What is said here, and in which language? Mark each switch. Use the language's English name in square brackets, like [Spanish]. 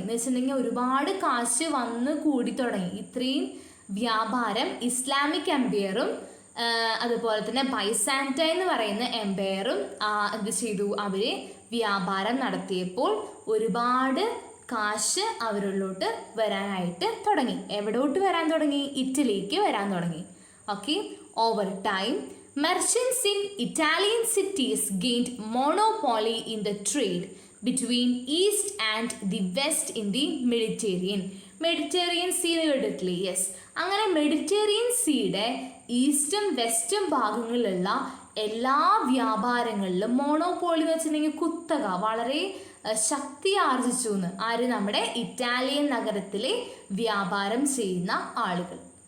[Malayalam] എന്ന് വെച്ചിട്ടുണ്ടെങ്കിൽ ഒരുപാട് കാശ് വന്ന് കൂടിത്തുടങ്ങി. ഇത്രയും വ്യാപാരം ഇസ്ലാമിക് എംപയറും അതുപോലെ തന്നെ ബൈസാൻറ്റൈൻ എന്ന് പറയുന്ന എംപയറും എന്ത് ചെയ്തു? അവർ വ്യാപാരം നടത്തിയപ്പോൾ ഒരുപാട് കാശ് അവരിലോട്ട് വരാനായിട്ട് തുടങ്ങി. എവിടോട്ട് വരാൻ തുടങ്ങി? ഇറ്റലിക്ക് വരാൻ തുടങ്ങി. [English] Okay, over time merchants in Italian cities gained monopoly in the trade between east and the west in the Mediterranean. [Malayalam] Mediterranean see കേട്ടിട്ടില്ലേ? യെസ്. അങ്ങനെ മെഡിറ്ററേനിയൻ സീയുടെ ഈസ്റ്റും വെസ്റ്റും ഭാഗങ്ങളിലുള്ള എല്ലാ വ്യാപാരങ്ങളിലും മോണോപോളി എന്ന് വെച്ചിട്ടുണ്ടെങ്കിൽ കുത്തക വളരെ ശക്തി ആർജിച്ചു എന്ന്. ആര്? നമ്മുടെ ഇറ്റാലിയൻ നഗരത്തിലെ വ്യാപാരം ചെയ്യുന്ന ആളുകൾ.